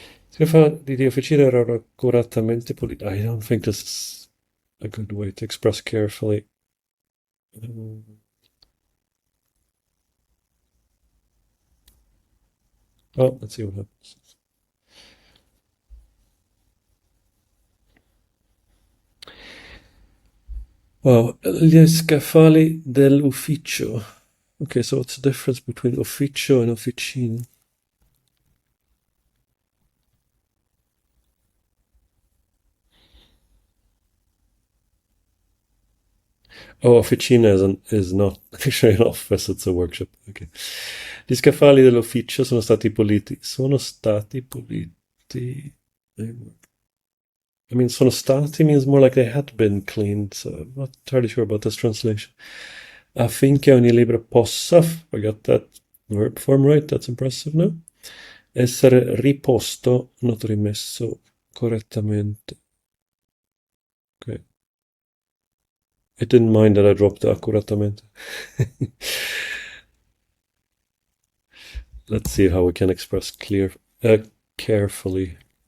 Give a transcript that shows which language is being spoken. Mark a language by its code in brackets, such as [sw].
[it] Scaffali di officina erano accuratamente puliti. [en] I don't think this is a good way to express carefully. Oh, let's see what happens. [it] Wow, gli scaffali dell'ufficio. [en] Okay, so what's the difference between ufficio and officina? Oh, officina is not actually an office, it's a workshop. Okay. [it] Gli scaffali dell'ufficio sono stati puliti. Sono stati puliti. [en] I mean, [it] sono stati [en] means more like they had been cleaned, so I'm not entirely sure about this translation. [it] Affinché ogni libro possa, [en] I got that verb form right, that's impressive, no? [it] Essere riposto, not rimesso correttamente. [en] It didn't mind that I dropped the accuratamente. Let's see how we can express carefully.